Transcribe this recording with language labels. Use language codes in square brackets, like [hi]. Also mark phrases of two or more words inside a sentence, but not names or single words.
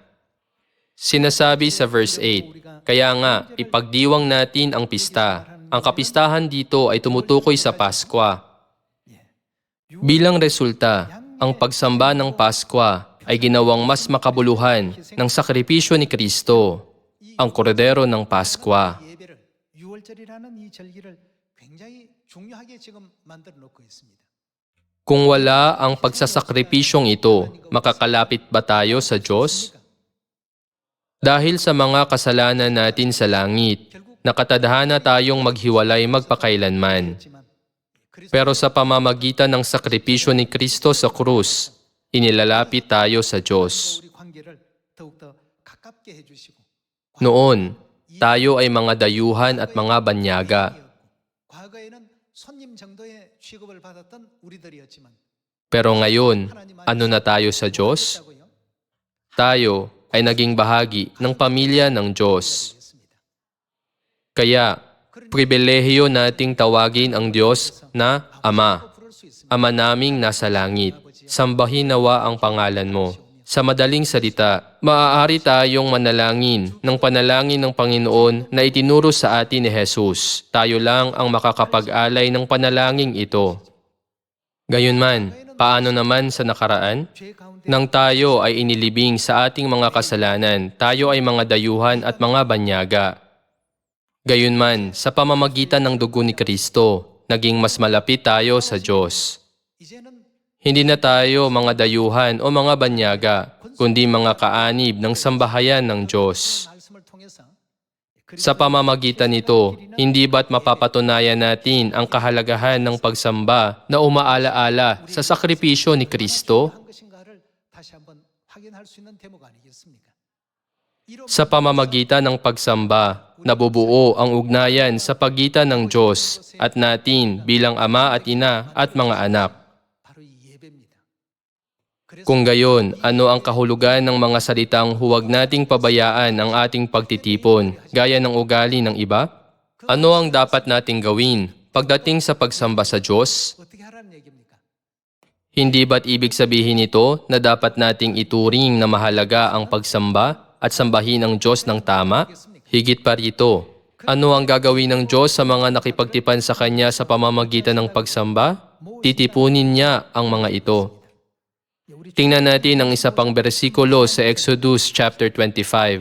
[tl] Sinasabi sa verse 8, kaya nga, ipagdiwang natin ang pista. Ang kapistahan dito ay tumutukoy sa Paskwa. Bilang resulta, ang pagsamba ng Paskwa ay ginawang mas makabuluhan ng sakripisyo ni Kristo, ang kordero ng Paskwa. [ko] 예배를 6월절이라는 이 절기를 굉장히 중요하게 지금 만들어 놓고 있습니다. [tl] Kung wala ang pagsasakripisyong ito, makakalapit ba tayo sa Diyos? Dahil sa mga kasalanan natin sa langit, nakatadhana tayong maghiwalay magpakailanman. [ko] 하지만 [tl] Pero sa pamamagitan ng sakripisyo ni Kristo sa krus, inilalapit tayo sa Diyos. [ko] 우리 관계를 더욱더 가깝게 해주시고 [tl] Noon, tayo ay mga dayuhan at mga banyaga. [ko] 과거에는 손님 정도의 취급을 받았던 우리들이었지만 [tl] Pero ngayon, ano na tayo sa Diyos? [ko] 했다고요? [tl] Tayo ay naging bahagi ng pamilya ng Diyos. [ko] 했습니다. [tl] Kaya, pribilehiyo nating tawagin ang Diyos na Ama. [ko] 부를 수 있습니다. [tl] Ama naming nasa langit, sambahin nawa ang pangalan mo. Sa madaling salita, maaari tayong manalangin ng panalangin ng Panginoon na itinuro sa atin ni Jesus. Tayo lang ang makakapag-alay ng panalangin ito. Gayunman, paano naman sa nakaraan? [ko] 죄 가운데 [tl] Nang tayo ay inilibing sa ating mga kasalanan, tayo ay mga dayuhan at mga banyaga. Gayunman, sa pamamagitan ng dugo ni Kristo, naging mas malapit tayo sa Diyos. [ko] 이제는 [tl] Hindi na tayo mga dayuhan o mga banyaga, kundi mga kaanib ng sambahayan ng Diyos. [ko] 말씀을 통해서 [tl] Sa pamamagitan nito, hindi ba't mapapatunayan natin ang kahalagahan ng pagsamba na umaalaala sa sakripisyo ni Kristo? [ko] 한 것인가를 다시 한번 확인할 수 있는 대목 아니겠습니까? [tl] Sa pamamagitan ng pagsamba, nabubuo ang ugnayan sa pagitan ng Diyos at natin bilang ama at ina at mga anak. [ko] 바로 이 예배입니다. 그래서 [tl] Kung gayon, ano ang kahulugan ng mga salitang huwag nating pabayaan ang ating pagtitipon, gaya ng ugali ng iba? Ano ang dapat nating gawin pagdating sa pagsamba sa Diyos? [ko] 어떻게 하라는 얘기입니까? [tl] Hindi ba't ibig sabihin nito na dapat nating ituring na mahalaga ang pagsamba at sambahin ang Diyos ng tama? Higit pa rito, ano ang gagawin ng Diyos sa mga nakipagtipan sa Kanya sa pamamagitan ng pagsamba? Titipunin niya ang mga ito. Tingnan natin ang isa pang bersikulo sa Exodus chapter 25.